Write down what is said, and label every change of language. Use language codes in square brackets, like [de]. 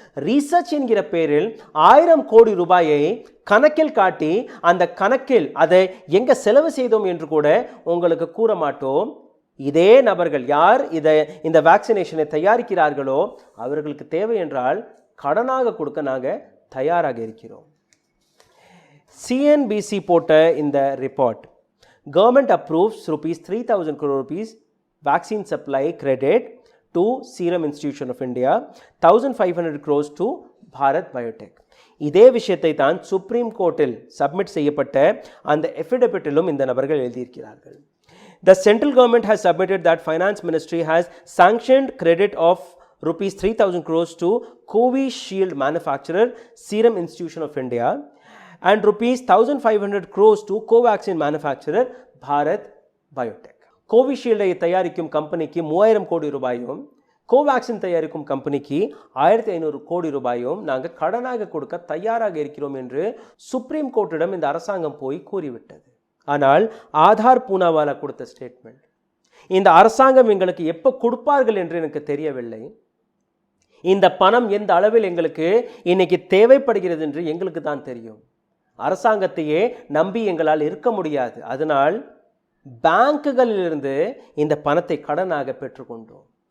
[ta] Research என்கிற பேரில் 1000 கோடி ரூபாயை கணக்கில் காட்டி அந்த கணக்கில் அதை எங்க செலவு செய்தோம் என்று கூட உங்களுக்கு கூற மாட்டோம். இதே நபர்கள் யார் இந்த வேக்சினேஷனை தயாரிக்கிறார்களோ அவர்களுக்கு தேவை என்றால் கடனாக கொடுக்க நாங்கள் தயாராக இருக்கிறோம். [en] CNBC [ta] போட்ட இந்த [en] Report, government approves ₹3,000 crore vaccine supply credit to Serum Institute of India, 1,500 crores to Bharat Biotech. [ta] இதே விஷயத்தை தான் சுப்ரீம் கோர்ட்டில் சப்மிட் செய்யப்பட்ட அந்த எஃபிடபிட்டிலும் இந்த நபர்கள் எழுதியிருக்கிறார்கள். [en] The central government has submitted that finance ministry has sanctioned credit of ₹3,000 crores to Covishield manufacturer Serum Institute of India and ₹1,500 crores to Covaxin manufacturer Bharat Biotech. [ta] கோவிஷீல்டை தயாரிக்கும் கம்பெனிக்கு 3000 கோடி ரூபாயும், கோவேக்சின் தயாரிக்கும் கம்பெனிக்கு 1500 கோடி ரூபாயும் நாங்கள் கடனாக கொடுக்க தயாராக இருக்கிறோம் என்று சுப்ரீம் கோர்ட்டிடம் இந்த அரசாங்கம் போய் கூறிவிட்டது. ஆனால் ஆதார் பூனாவாலா கொடுத்த ஸ்டேட்மெண்ட், இந்த அரசாங்கம் எங்களுக்கு எப்போ கொடுப்பார்கள் என்று எனக்கு தெரியவில்லை, இந்த பணம் எந்த அளவில் எங்களுக்கு இன்னைக்கு தேவைப்படுகிறது என்று எங்களுக்கு தான் தெரியும், அரசாங்கத்தையே நம்பி எங்களால் இருக்க முடியாது, அதனால் பேங்குகளிலிருந்து இந்த பணத்தை கடனாக பெற்றுக்கொண்டோம்.